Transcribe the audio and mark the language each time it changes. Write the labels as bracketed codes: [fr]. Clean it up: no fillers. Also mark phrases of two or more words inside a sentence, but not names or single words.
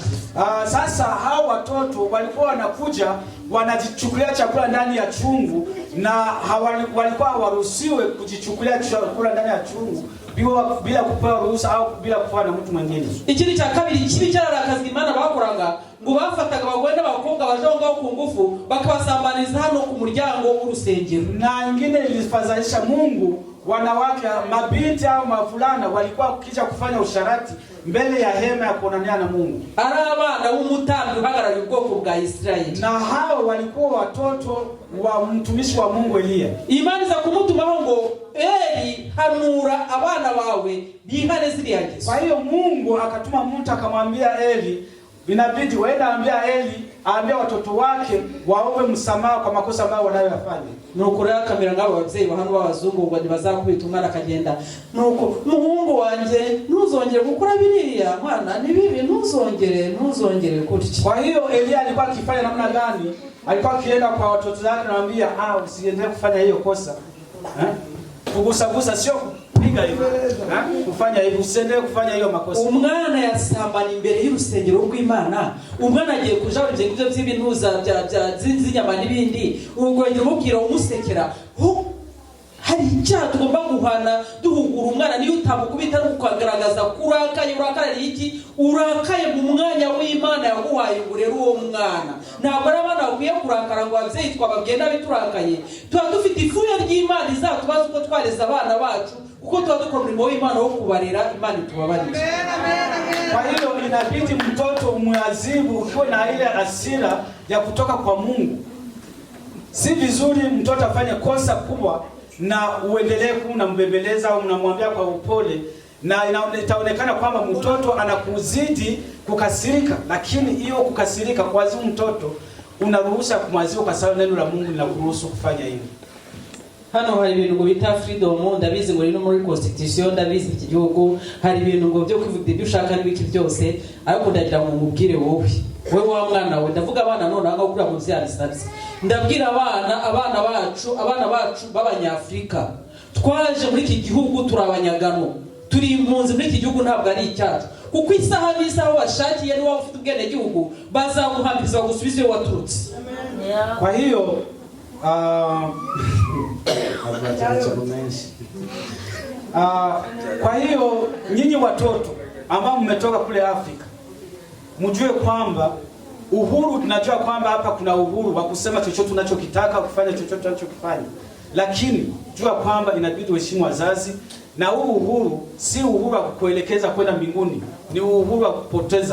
[sw] Sasa hao watoto walikuwa wanakuja wanajichukulia chakula ndani ya chungu, na walikuwa waruhusiwe kujichukulia chakula ndani ya chungu bila kupewa ruhusa au bila kupewa na mtu mwingine. [rn] Ikindi cha kabiri kibi cyarakaza Imana bakoraga ngo bafataga abagore n'abakobwa bajongaho ku ngufu bakabasambaniza hano ku muryango w'urusengero. [sw] Na ingine ilifadhaisha Mungu, wanawake, mabinti au mavulana walikuwa kija kufanya usharati mbele ya hema ya kuonania na Mungu. [rn] Ari abana b'umutambyi uhagarariye ubwoko bwa Israeli. [sw] Na hao walikuwa watoto wa mtumishi wa Mungu Eliya. [rn] Imana iza kumutumaho ngo Eli, hanura abana bawe bihane ziriya ngeso. [sw] Kwa hiyo Mungu akatuma mtu akamwambia Eli, inabidi wewe ambia Eli aambia watoto wake waombe msamaha kwa makosa ambayo wanayofanya. [rn] Nuko rero kamera ngabo abavyeyi bahano b'abazungu ngo bazakubita umwana akagenda, nuko muhungu wanje ntuzongere gukora biriya mwana ni bibi, ntuzongere kurya. [sw] Kwa hiyo Elia alikuwa akifanya namna gani? Alikuwa akienda kwa watoto wake anamwambia usiendelee kufanya hiyo kosa. Kugusa sio kupiga hivyo. Kufanya hivyo, usiendelee kufanya hiyo makosa. [rn] Umwana yasambana imbere y'urusengero rw'Imana. Umwana agiye kuja ibyo by'ibintuza bya zinzinyama n'ibindi. Urugwenge mubwira umusekera. Hari icyaha tugomba guhana duhugura umwana, niyo utamukubita n'ukagaragaza kurakaye. Urakarira iki? Urakaye mu mwanya w'Imana yaguhaye ngo rero uwo mwana. Ntabwo ari abana bakwiye kurakara ngo abavyeyi twababwiye nabi turakaye. Tuba dufite ifuya ry'Imana izatubaza uko twareza abana bacu, uko tuba dukora umurimo w'Imana wo kubarera. Imana itubabarire. [sw] Kwa hiyo inabidi mtoto umwazibu ukiwa na ile hasira ya kutoka kwa Mungu. Si vizuri mtoto afanye kosa kubwa na uendelee kumbembeleza au unamwambia kwa upole, na itaonekana kwamba mtoto anakuzidi kukasirika, lakini hiyo kukasirika kwa mtoto unaruhusa kumwazibu kwa sababu neno la Mungu linakuruhusu kufanya hivyo. [rn] Hano hari ibintu ngo bita freedom, ndabizi ngo rino muri constitution, ndabizi iki gihugu hari ibintu ngo byo kwivuga ibyo ushaka n'ibiki byose, ariko ndagira ngo mubwire wowe wa mwana we, ndavuga abana none anga kuri mu byandisabye, ndabwira abana bacu b'Abanyafrika, twaje muri iki gihugu turabanyagano, turi impunzi muri iki gihugu, ntabwo ari icyacu, kuko isaha n'isaha bashakiye ni waba ufite ubwene gihugu bazaguhambiriza gusubiza iyo waturutse. [sw] Kwa hiyo kwa hiyo nyinyi watoto ambao mmetoka kule Afrika, mjue kwamba uhuru, tunajua kwamba hapa kuna uhuru wa kusema chochote tunachokitaka, kufanya chochote tunachokifanya, lakini jua kwamba inabidi uheshimu wazazi, na huu uhuru si uhuru wa kukuelekeza kwenda mbinguni, ni uhuru wa kupoteza.